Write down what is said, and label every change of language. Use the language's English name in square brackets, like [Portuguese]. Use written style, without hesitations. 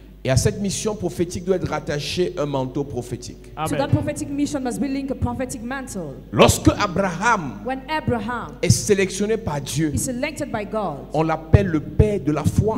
[French] Et à cette mission prophétique doit être rattaché un manteau prophétique. [English] To that Amen. prophetic mission must be linked a prophetic mantle. [French] Lorsque Abraham [English] When Abraham [French] est sélectionné par Dieu, [English] is selected by God, [French] on l'appelle le père de la foi.